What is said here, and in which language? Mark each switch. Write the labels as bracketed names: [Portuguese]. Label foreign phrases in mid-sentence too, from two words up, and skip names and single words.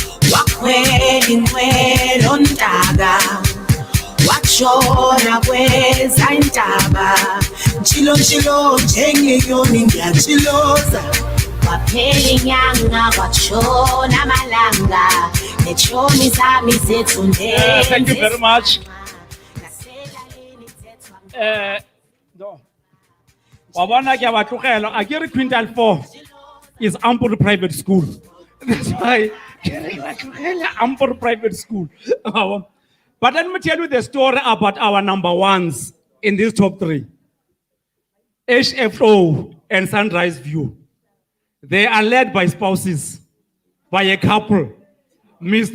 [Zulu] wakhwela inqwelo ntaka washona kweza intaba nchilo nchilo njengenyoni ngiyachiloza waphela inyanga kwashona amalanga netshomi zami zethu [English] Thank you very much. No. [Tswana] Wabona ke ba tlogela a ke re [English] quintile 4 is ample private school. That's why [Tswana] ke re ba tlogela [English] ample private school. But let me tell you the story about our number ones in these top 3. HFO and Sunrise View. They are led by spouses, by a couple, Mr.